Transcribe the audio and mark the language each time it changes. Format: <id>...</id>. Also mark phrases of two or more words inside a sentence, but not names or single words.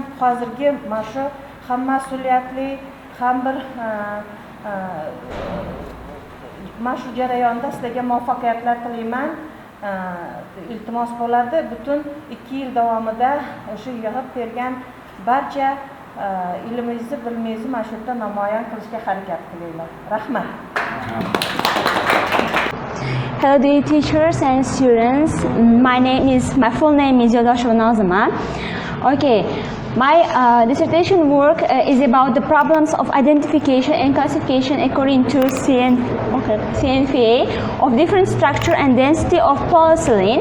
<uz>Hozirgi mana shu ham mas'uliyatli, ham bir mana shu jarayonda sizlarga muvaffaqiyatlar tilayman. Iltimos bo'ladi, butun 2 yil davomida o'sha yig'ib bergan barcha ilmingizni, bilmingizni mana shu yerda namoyon qilishga harakat qilinglar. Rahmat.</uz> <en>Hello dear teachers and students. My full name is Yo'ldosheva Nozima. Okay. My dissertation work is about the problems of identification and classification according to CNFA of different structure and density of polyethylene.</en>